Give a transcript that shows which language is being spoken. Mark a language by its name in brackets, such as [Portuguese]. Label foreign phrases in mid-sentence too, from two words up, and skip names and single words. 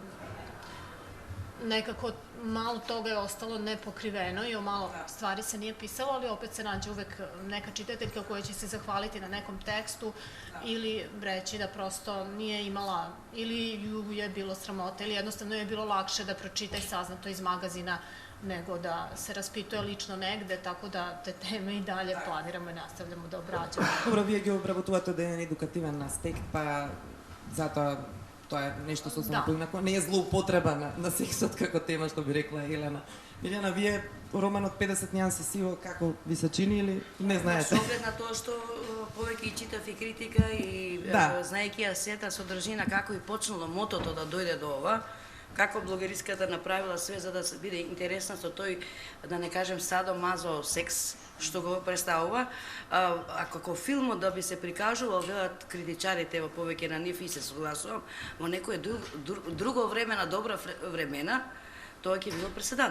[Serbian] nekako malo toga je ostalo nepokriveno i o malo stvari se nije pisalo, ali opet se nađe uvek neka čitateljka koja će se zahvaliti na nekom tekstu ili reći da prosto nije imala ili ju je bilo sramota ili jednostavno je bilo lakše da pročita i sazna to iz magazina nego da se raspituje lično negde, tako da te teme i dalje planiramo i nastavljamo da obrađamo. [Macedonian] Добро, вие ги обработувате од еден едукативен аспект, па затоа тоа е нешто сосема поинако. Не е злоупотреба на сексот како тема, што би рекла Елена. Милјана, вие романот 50 нюанси сиво како ви се чини или не знаете? Со оглед на тоа што повеќе и читав и критика и знаејќи ја сета содржина како и почнало мотото да дојде до ова, како блогериската направила све за да се биде интересна со тој, да не кажем садо-мазо секс, што го представува, а како филмот да би се прикажувал, велат критичарите, во повеќе на нив и се согласувам, во некое друго време, на добра времена, тоа ќе било преседан.